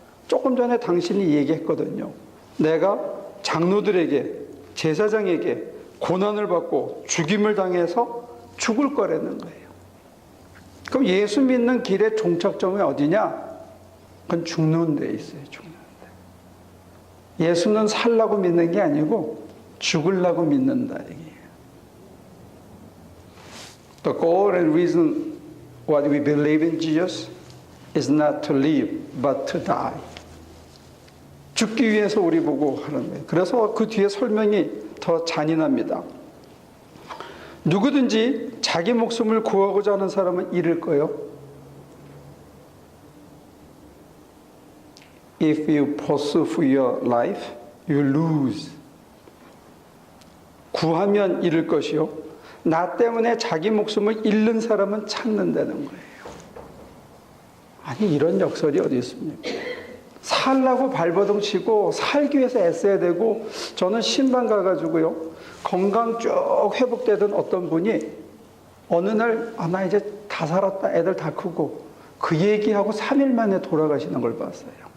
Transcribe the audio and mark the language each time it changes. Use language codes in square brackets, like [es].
[ko] 조금 전에 당신이 얘기했거든요. 내가 장로들에게, 제사장에게 고난을 받고 죽임을 당해서 죽을 거라는 거예요. 그럼 예수 믿는 길의 종착점이 어디냐? 그건 죽는 데 있어요. 죽는 데. 예수는 살라고 믿는 게 아니고 죽으려고 믿는다 얘기예요. [en] The goal and reason why we believe in Jesus is not to live but to die. [ko] 죽기 위해서 우리 보고 하는 거예요. 그래서 그 뒤에 설명이 더 잔인합니다. 누구든지 자기 목숨을 구하고자 하는 사람은 잃을 거예요. [en] If you pursue for your life, you lose. [ko] 구하면 잃을 것이요. 나 때문에 자기 목숨을 잃는 사람은 찾는다는 거예요. 아니, 이런 역설이 어디 있습니까? 살라고 발버둥 치고 살기 위해서 애써야 되고, 저는 신방 가가지고요, 건강 쭉 회복되던 어떤 분이 어느 날, 나 이제 다 살았다, 애들 다 크고, 그 얘기하고 3일 만에 돌아가시는 걸 봤어요.